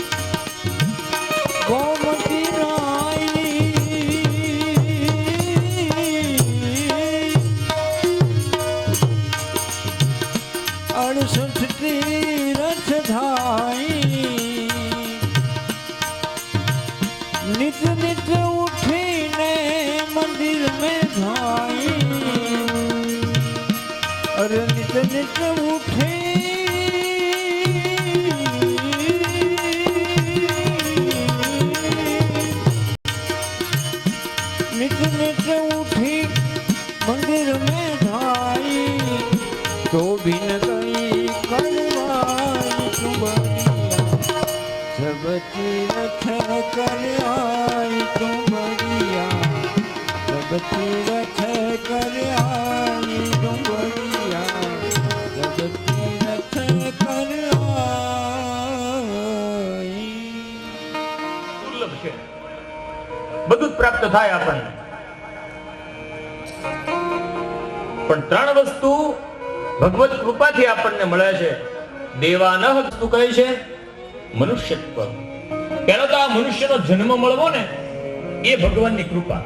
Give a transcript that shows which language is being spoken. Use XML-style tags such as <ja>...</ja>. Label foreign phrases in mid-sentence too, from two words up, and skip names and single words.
<hi>गोमती नाई अडसठ तीरथ धाई नित नित उठीने मंदिर में धाई अरे नित नित उठे नित नित उठी मंदिर में धाई तो भी न गई करवाई तुमरिया सब तीरथ कर आई तुमरिया सब तीरथ कर आई तुमरिया सब तीरथ कर आई.</hi> <gu>દુર્લભ છે, બધું જ પ્રાપ્ત થાય આપણને. પણ ત્રણ વસ્તુ ભગવત કૃપાથી આપણને મળે છે. દેવાનહ વસ્તુ કહે છે મનુષ્યત્વ. પહેલો તો આ મનુષ્યનો જન્મ મળવો ને એ ભગવાનની કૃપા.</gu>